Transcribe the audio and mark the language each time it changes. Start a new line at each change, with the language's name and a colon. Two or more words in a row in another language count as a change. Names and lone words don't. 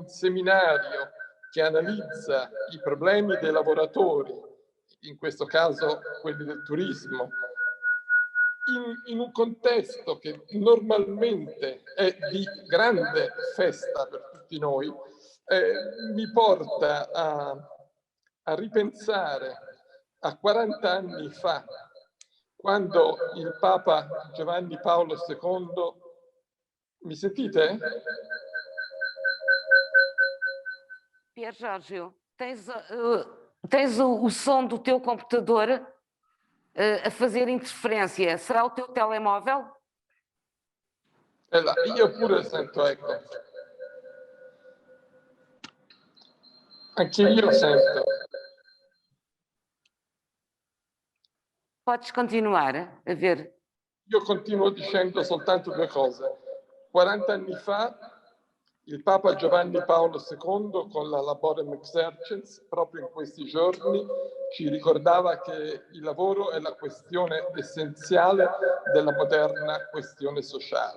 Italian: seminario che analizza i problemi dei lavoratori, in questo caso quelli del turismo, in un contesto che normalmente è di grande festa per tutti noi, mi porta a ripensare a 40 anni fa, quando il Papa Giovanni Paolo II, mi sentite?
Portuguese: Pier Giorgio, tens o som do teu computador a fazer interferência. Será o teu telemóvel?
Italian: Io pure sento eco. Anche io sento.
Portuguese: Podes continuar a ver.
Italian: Io continuo dicendo soltanto 2 cose. 40 anni fa il Papa Giovanni Paolo II, con la Laborem Exercens, proprio in questi giorni, ci ricordava che il lavoro è la questione essenziale della moderna questione sociale.